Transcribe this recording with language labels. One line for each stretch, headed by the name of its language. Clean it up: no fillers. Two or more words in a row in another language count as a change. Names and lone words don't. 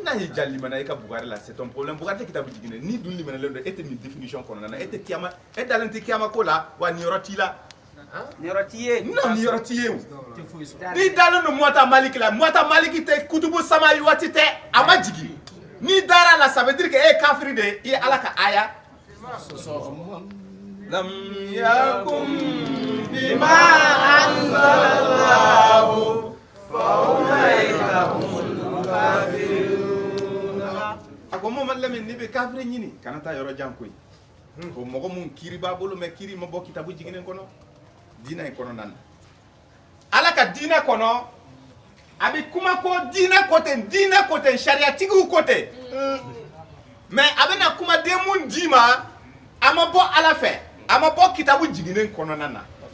Bambara: n'a y'i ja limana i ka Bugari la
French: c'est ton problème
Bambara: Bugari tɛ kitabu jiginɛ ni dun limanalen don e tɛ nin définition kɔnɔna na e tɛ kiyama e dalen tɛ kiyama ko la wa nin yɔrɔ t'i la Niyɔrɔ t'i ye. non nin yɔrɔ t'i ye o n'i dalen don Muwatta Maliki la Muwatta Maliki tɛ kutubu samawi waati tɛ a ma jigin n'i dara la
French: ça veut dire que
Bambara: e ye kafiri de ye i ye Ala ka aya
Arabic: لم يحكم بما أنزل الله
Bambara: a ko Mamadu Lamini n'i bɛ kafiri ɲini kana taa yɔrɔ jan koyi ko mɔgɔ mun kiiri b'a bolo mais kiiri ma bɔ kitabu jiginen kɔnɔ diinɛ in kɔnɔna na Ala ka diinɛ kɔnɔ a bɛ kuma ko diinɛ ko ten sariyatigiw ko ten mais a bɛna kumaden mun d'i ma a ma bɔ Ala fɛ a ma bɔ kitabu jiginen kɔnɔna na